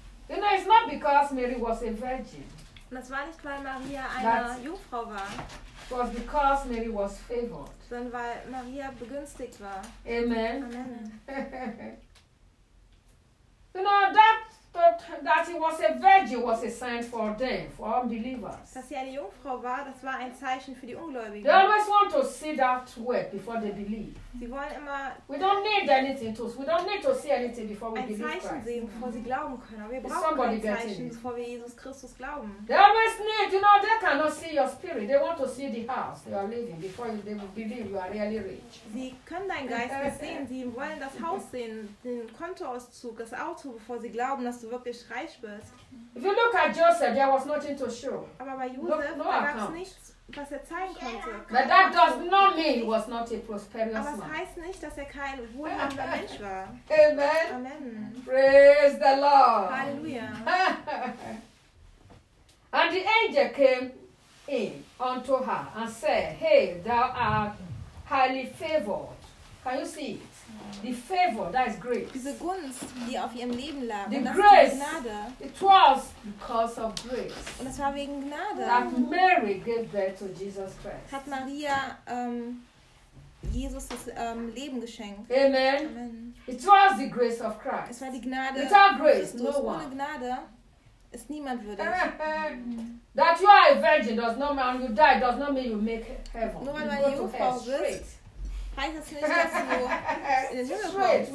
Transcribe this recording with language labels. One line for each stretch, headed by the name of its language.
English: You know, it's not because Mary was a virgin.
German: Das war nicht, weil Maria eine Jungfrau war.
English: It was because Mary was favored.
German: Sondern weil Maria begünstigt war.
English: Amen. Amen. You know, that it was a virgin was a sign for them, for unbelievers.
German: Dass sie eine Jungfrau war, das war ein Zeichen für die Ungläubigen.
English: They always want to see that work before they believe.
German: Sie wollen immer.
English: We don't need anything to. We don't need to see anything before we
German: ein
English: believe.
German: Ein Zeichen
English: Christ.
German: Sehen, bevor sie glauben können. Aber wir brauchen kein Zeichen, bevor wir Jesus Christus glauben.
English: They always need. You know, they cannot see your spirit. They want to see the house you are living before they believe you are really rich.
German: Sie können deinen Geist nicht sehen. Sie wollen das Haus sehen, den Kontoauszug, das Auto, bevor sie glauben, dass du wirklich reich bist.
English: If you look at Joseph, there was nothing to show.
German: Aber bei Josef gab es nichts, was er zeigen konnte.
English: But that does not mean he was not a prosperous
German: aber
English: man.
German: Aber es heißt nicht, dass er kein wohlhabender Mensch war.
English: Amen. Amen. Praise the Lord.
German: Halleluja.
English: And the angel came in unto her and said, hey, thou art highly favored. Can you see? The favor, that is grace.
German: Diese Gunst, die auf ihrem Leben lag.
English: The grace,
German: Gnade,
English: it was because of grace.
German: Und es war wegen Gnade.
English: That Mary gave birth to Jesus Christ.
German: Hat Maria Jesus das Leben geschenkt.
English: Amen. Amen. It was the grace of Christ.
German: Es war die Gnade.
English: It's our grace. No one.
German: Ohne Gnade ist niemand würdig.
English: That you are a virgin does not mean you die does not mean you make heaven.
German: Nur weil du eine Jungfrau bist, heißt das nicht, dass du in den Himmel kommst.